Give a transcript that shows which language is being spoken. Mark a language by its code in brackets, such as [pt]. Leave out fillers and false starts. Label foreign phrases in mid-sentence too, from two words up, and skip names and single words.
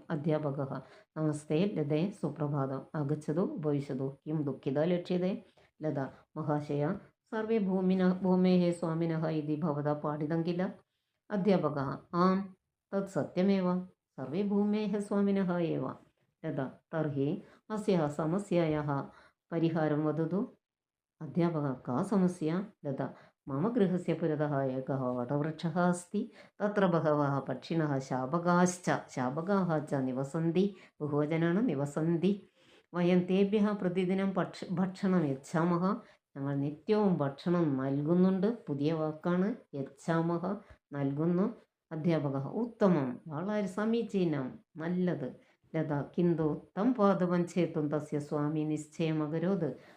[sa] അധ്യാപക: നമസ്തേ ലതേ, സുപ്രഭാതം. ആഗച്ഛതു ഉപവിശതു. കിം ദുഃഖിത ലക്ഷ്യത്തെ? ലത: മഹാശയ, സർവേ ഭൂമേः സ്വാമിനः ഇതി ഭവതാ പാഠിതം കില? അധ്യാപകः: ആം, തത് സത്യമേവ. സർവേ ഭൂമേः സ്വാമിനः एव. ലത: തർहि अस्याः समस्यायाः परिहारं वदतु. अध्यापकः: का समस्या? लता: मम गृहस्य पुरतः एकः वटवृक्षः अस्ति. तत्र बहवः पक्षिणः शाबकाः च निवसन्ति. बहुवचनानि निवसन्ति. वयं तेभ्यः प्रतिदिनं ഭക്ഷണം യച്ഛാമഹ. [ml] ഞങ്ങൾ നിത്യവും ഭക്ഷണം നൽകുന്നുണ്ട്. പുതിയ വാക്കാണ്, യച്ഛാമഹ, നൽകുന്നു. അധ്യാപക: ഉത്തമം, വളരെ സമീചീനം, നല്ലത്. [sa] ലത: കിന്തു തം പാദപം ഛേത്തും തസ്യ സ്വാമി നിശ്ചയം അകരോത്.